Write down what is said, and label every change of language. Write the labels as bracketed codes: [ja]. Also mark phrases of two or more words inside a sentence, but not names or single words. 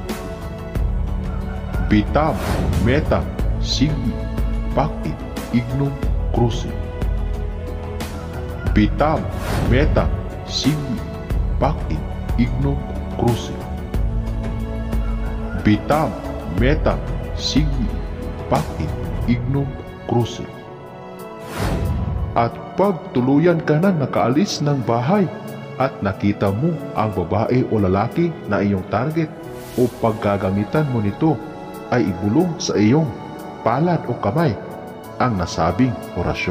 [la] Vitam, metam, sigmi, pacti, ignum, cruce. Vitam, metam, sigmi, pacti, ignum, cruce. Vitam, metam, sigmi, pacti, ignum, cruce. [tl] At pag tuluyan ka na nakaalis ng bahay at nakita mo ang babae o lalaki na iyong target o paggagamitan mo nito, ay ibulong sa iyong palad o kamay ang nasabing orasyon.